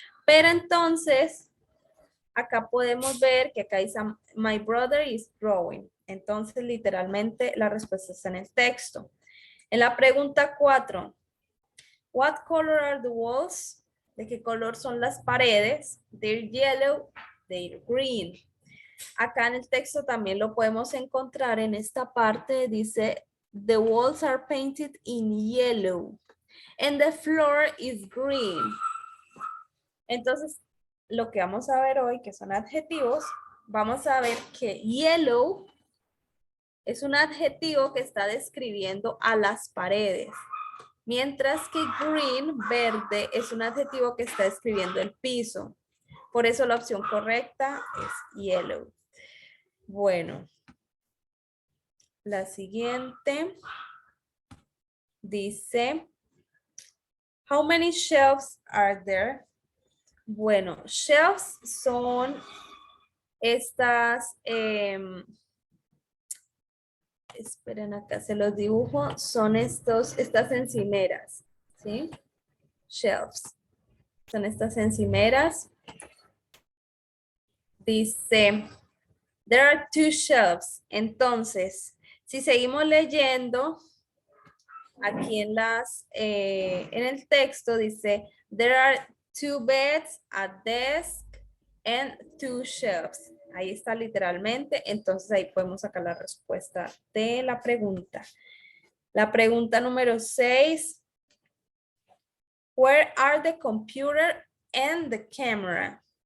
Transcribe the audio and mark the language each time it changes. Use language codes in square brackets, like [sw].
[es] Pero entonces, acá podemos ver que acá dice, my brother is drawing. Entonces, literalmente, la respuesta está en el texto. En la pregunta 4, what color are the walls? ¿De qué color son las paredes? [en] They're yellow, they're green. [es] Acá en el texto también lo podemos encontrar en esta parte, dice, the walls are painted in yellow and the floor is green. Entonces, lo que vamos a ver hoy, que son adjetivos, vamos a ver que yellow es un adjetivo que está describiendo a las paredes, mientras que green, verde, es un adjetivo que está describiendo el piso. Por eso la opción correcta es yellow. Bueno, la siguiente dice, how many shelves are there? Bueno, shelves son estas, esperen acá, se los dibujo, son estas encimeras, ¿sí? Shelves, son estas encimeras. Dice, there are two shelves. Entonces, si seguimos leyendo, aquí en el texto dice, there are two beds, a desk, and two shelves. Ahí está literalmente. Entonces, ahí podemos sacar la respuesta de la pregunta. La pregunta número 6. [en] Where are the computer and the camera?